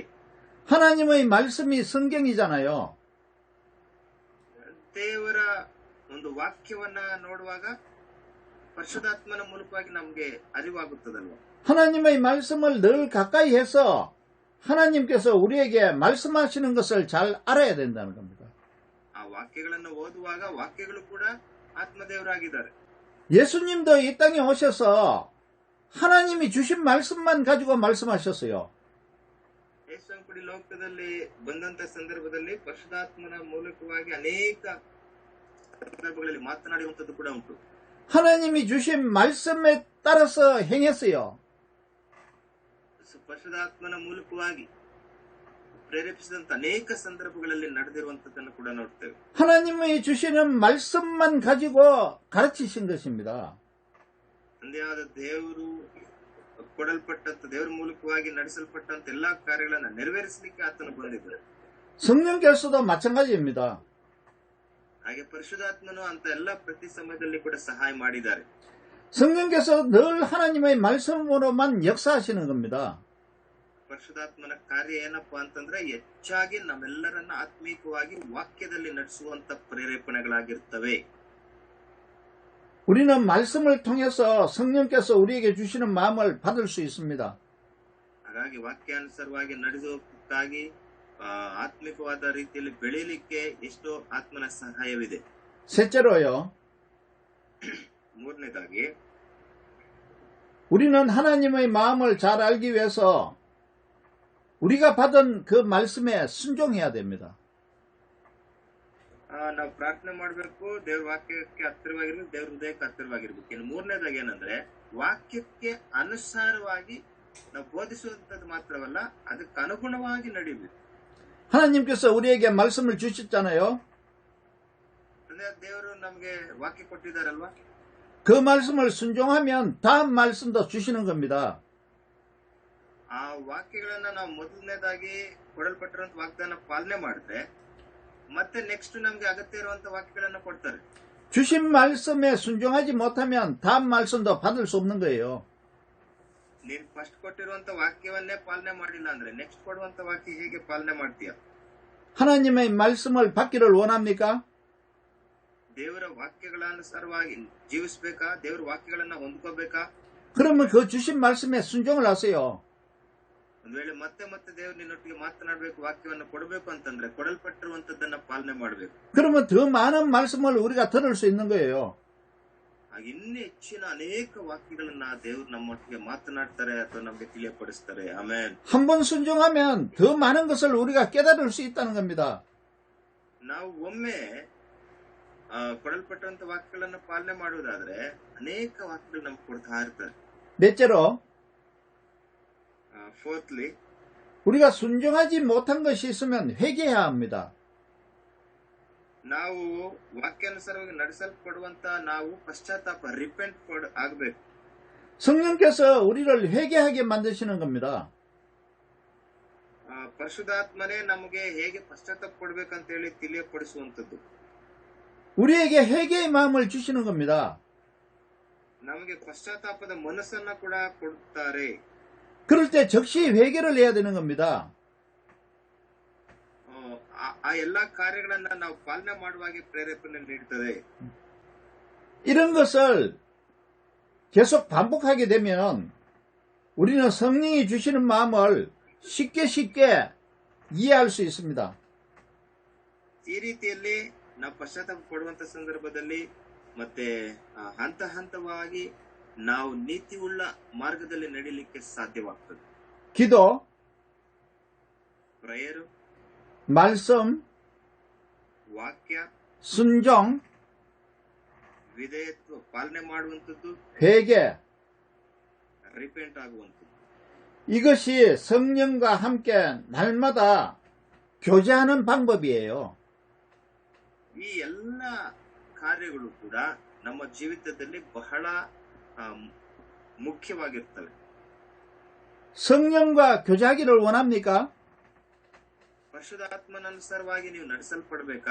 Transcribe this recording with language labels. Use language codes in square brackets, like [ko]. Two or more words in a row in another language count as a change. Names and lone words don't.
[ko] 하나님의 말씀이 성경이잖아요. [kn] ದೇವರ ಒಂದು ವಾಕ್ಯವನ್ನ ನೋಡುವಾಗ ಪರಿಶುದ್ಧಾತ್ಮನ ಮೂಲಕವಾಗಿ ನಮಗೆ ಅರಿವಾಗುತ್ತದಲ್ವ. [ko] 하나님의 말씀을 늘 가까이 해서 하나님께서 우리에게 말씀하시는 것을 잘 알아야 된다는 겁니다. [kn] ಆ ವಾಕ್ಯಗಳನ್ನು ಓದುವಾಗ ವಾಕ್ಯಗಳು ಕೂಡ ಆತ್ಮದೇವರಾಗಿದ್ದಾರೆ. [ko] 예수님도 이 땅에 오셔서 하나님이 주신 말씀만 가지고 말씀하셨어요. [kn] ಯೇಸುಕ್ರಿಸ್ತ ಲೋಕದಲ್ಲಿ ಬಂದಂತ ಸಂದರ್ಭದಲ್ಲಿ ಪರಿಶುದ್ಧಾತ್ಮನ ಮೂಲಕವಾಗಿ ಅನೇಕ ಸಂದರ್ಭಗಳಲ್ಲಿ ಮಾತನಾಡುವಂತದ್ದು ಕೂಡ ಉಂಟು. [ko] 하나님이 주신 말씀에 따라서 행했어요. [kn] ಪರಿಶುದ್ಧಾತ್ಮನ ಮೂಲಕವಾಗಿ ಪ್ರೇರೇಪಿಸಿದಂತ ಅನೇಕ ಸಂದರ್ಭಗಳಲ್ಲಿ ನಡೆದಿರುವಂತದ್ದನ್ನು ಕೂಡ ನೋಡ್ತೇವೆ. [ko] 하나님이 주시는 말씀만 가지고 가르치신 것입니다. [kn] ತಂದೆಯಾದ ದೇವರು ಕೊಡಲ್ಪಟ್ಟಂತ ದೇವರ ಮೂಲಕವಾಗಿ ನಡೆಸಲ್ಪಟ್ಟಂತ ಎಲ್ಲಾ ಕಾರ್ಯಗಳನ್ನ ನೆರವೇರಿಸಲಿಕ್ಕೆ ಆತನು ಬಂದಿದ್ದರು. [ko] 성령께서도 마찬가지입니다. [kn] ಹಾಗೆ ಪರಿಶುದ್ಧಾತ್ಮನು ಅಂತ ಎಲ್ಲಾ ಪ್ರತಿ ಸಮಯದಲ್ಲಿ ಕೂಡ ಸಹಾಯ ಮಾಡಿದ್ದಾರೆ. [ko] 성령께서 늘 하나님의 말씀으로만 역사하시는 겁니다. [kn] ಪರಿಶುದ್ಧಾತ್ಮನ ಕಾರ್ಯ ಏನಪ್ಪಾ ಅಂತಂದ್ರೆ ಹೆಚ್ಚಾಗಿ ನಮ್ಮೆಲ್ಲರನ್ನ ಆತ್ಮೀಕವಾಗಿ ವಾಕ್ಯದಲ್ಲಿ ನಡೆಸುವಂತ ಪ್ರೇರೇಪಣೆಗಳಾಗಿರ್ತವೆ. [ko] 우리는 말씀을 통해서 성령께서 우리에게 주시는 마음을 받을 수 있습니다. [kn] ಹಾಗಾಗಿ ವಾಕ್ಯಾನುಸಾರವಾಗಿ ನಡೆಸೋಕ್ಕಾಗಿ ಆತ್ಮಿಕವಾದ ರೀತಿಯಲ್ಲಿ ಬೆಳೀಲಿಕ್ಕೆ ಎಷ್ಟೋ ಆತ್ಮನ ಸಹಾಯವಿದೆ. [ko] 셋째로요. [kn] ಮೂರನೇದಾಗಿ [ko] 우리는 하나님의 마음을 잘 알기 위해서 우리가 받은 그 말씀에 순종해야 됩니다. [kn] ನಾವು ಪ್ರಾರ್ಥನೆ ಮಾಡಬೇಕು, ದೇವ್ರ ವಾಕ್ಯಕ್ಕೆ ಹತ್ತಿರವಾಗಿರ್ಬೇಕು, ದೇವ್ರ ಹೃದಯಕ್ಕೆ ಹತ್ತಿರವಾಗಿರ್ಬೇಕು. ಇನ್ನು ಮೂರನೇದಾಗಿ ಏನಂದ್ರೆ ವಾಕ್ಯಕ್ಕೆ ಅನುಸಾರವಾಗಿ ನಾವು ಬೋಧಿಸುವಂತದ್ದು ಮಾತ್ರವಲ್ಲ, ಅದಕ್ಕೆ ಅನುಗುಣವಾಗಿ ನಡೀಬೇಕು. [ko] 하나님께서 우리에게 말씀을 주셨잖아요. [kn] ದೇವರು ನಮಗೆ ವಾಕ್ಯ ಕೊಟ್ಟಿದ್ದಾರಲ್ವಾ? [ko] 그 말씀을 순종하면 다음 말씀도 주시는 겁니다. [kn] ಆ ವಾಕ್ಯಗಳನ್ನ ನಾವು ಮೊದಲನೇದಾಗಿ ಕೊಡಲ್ಪಟ್ಟಿರುವಂತ ವಾಗ್ದಾನ ಪಾಲನೆ ಮಾಡಿದ್ರೆ ಮತ್ತೆ ನೆಕ್ಸ್ಟ್ ನಮ್ಗೆ ಅಗತ್ಯ ಇರುವಂತ ವಾಕ್ಯಗಳನ್ನ ಕೊಡ್ತಾರೆ. [ko] 주신 말씀에 순종하지 못하면 다음 말씀도 받을 수 없는 거예요. [kn] ನೀನ್ ಫಸ್ಟ್ ಕೊಟ್ಟಿರುವಂತ ವಾಕ್ಯವನ್ನೇ ಪಾಲನೆ ಮಾಡಿಲ್ಲ ಅಂದ್ರೆ ನೆಕ್ಸ್ಟ್ ಕೊಡುವಂತ ವಾಕ್ಯ ಹೇಗೆ ಪಾಲನೆ ಮಾಡ್ತೀಯ? [ko] 하나님의 말씀을 받기를 원합니까? [kn] ದೇವರ ವಾಕ್ಯಗಳ ಅನುಸಾರವಾಗಿ ಜೀವಿಸಬೇಕಾ? ದೇವರ ವಾಕ್ಯಗಳನ್ನ ಹೊಂದ್ಕೋಬೇಕಾ? [ko] 그러면 그 주신 말씀에 순종을 하세요. [kn] ಒಂದ್ ವೇಳೆ ಮತ್ತೆ ಮತ್ತೆ ದೇವ್ರು ನಿನ್ನೊಟ್ಟಿಗೆ ಮಾತನಾಡಬೇಕು, ವಾಕ್ಯವನ್ನು ಕೊಡಬೇಕು ಅಂತಂದ್ರೆ ಕೊಡಲ್ಪಟ್ಟಿರುವಂತದ್ದನ್ನ ಪಾಲನೆ ಮಾಡಬೇಕು. [ko] 그러면 더 많은 말씀을 우리가 들을 수 있는 거예요. [kn] ಆಗ ಇನ್ನೂ ಹೆಚ್ಚಿನ ಅನೇಕ ವಾಕ್ಯಗಳನ್ನ ದೇವ್ರು ನಮ್ಮೊಟ್ಟಿಗೆ ಮಾತನಾಡ್ತಾರೆ ಅಥವಾ ನಮ್ಗೆ ತಿಳಿಯಪಡಿಸ್ತಾರೆ. ಆಮೇಲೆ [ko] 한 번 순종하면 더 많은 것을 우리가 깨달을 수 있다는 겁니다. [kn] ನಾವು ಒಮ್ಮೆ ಕೊಡಲ್ಪಟ್ಟಂತ ವಾಕ್ಯಗಳನ್ನ ಪಾಲನೆ ಮಾಡುವುದಾದ್ರೆ ಅನೇಕ ವಾಕ್ಯಗಳು ನಮ್ಗೆ ಕೊಡ್ತಾ ಇರ್ತಾರೆ. [ko] 넷째로 [en] Fourthly, [ko] 우리가 순종하지 못한 것이 있으면 회개해야 합니다. [kn] ನಾವು ವಾಕ್ಯಾನುಸಾರವಾಗಿ ನಡೆಸಲ್ಪಡುವಂತ ನಾವು ಪಶ್ಚಾತ್ತಾಪ ರಿಪೆಂಟ್ ಆಗಬೇಕು. [ko] 성령께서 우리를 회개하게 만드시는 겁니다. [kn] ಪರಿಶುದ್ಧಾತ್ಮನೇ ನಮಗೆ ಹೇಗೆ ಪಶ್ಚಾತ್ತಾಪ ಪಡಬೇಕಂತ ಹೇಳಿ ತಿಳಿಯಪಡಿಸುವಂತದ್ದು. [ko] 우리에게 회개의 마음을 주시는 겁니다. [kn] ನಮಗೆ ಪಶ್ಚಾತ್ತಾಪದ ಮನಸ್ಸನ್ನ ಕೂಡ ಕೊಡುತ್ತಾರೆ. [ko] 그럴 때 즉시 회개를 해야 되는 겁니다. [kn] ಆ ಎಲ್ಲಾ ಕಾರ್ಯಗಳನ್ನ ನಾವು ಪಾಲನೆ ಮಾಡುವಾಗೆ ಪ್ರೇರೇಪಣೆ ನೀಡುತ್ತದೆ. [ko] 이런 것을 계속 반복하게 되면 우리는 성령이 주시는 마음을 쉽게 이해할 수 있습니다. [kn] ಈ ರೀತಿಯಲ್ಲಿ ನಾವು ಪಶ್ಚಾತ್ತಾಪ ಪಡುವಂತ ಸಂದರ್ಭದಲ್ಲಿ ಮತ್ತೆ ಹಂತ ಹಂತವಾಗಿ ನಾವು ನೀತಿಯುಳ್ಳ ಮಾರ್ಗದಲ್ಲಿ ನಡೀಲಿಕ್ಕೆ ಸಾಧ್ಯವಾಗ್ತದೆ. [ko] 기도, [kn] ಪ್ರೇಯರ್, [ko] 말씀, [kn] ವಾಕ್ಯ, [ko] 순종, [kn] ವಿಧೇಯತ್ವ ಪಾಲನೆ ಮಾಡುವಂಥದ್ದು, [ko] 회개, [kn] ರಿಪೆಂಟ್ ಆಗುವಂಥದ್ದು. [ko] 이것이 성령과 함께 날마다 교제하는 방법이에요. [kn] ಈ ಎಲ್ಲ ಕಾರ್ಯಗಳು ಕೂಡ ನಮ್ಮ ಜೀವಿತದಲ್ಲಿ ಬಹಳ ಮುಖ್ಯವಾಗಿರ್ತವೆ. [ko] 성령과 교제하기를 원합니까? [kn] ಪರಿಶುದ್ಧಾತ್ಮನನುಸಾರವಾಗಿ ನೀವು ನಡೆಸಲ್ಪಡಬೇಕಾ?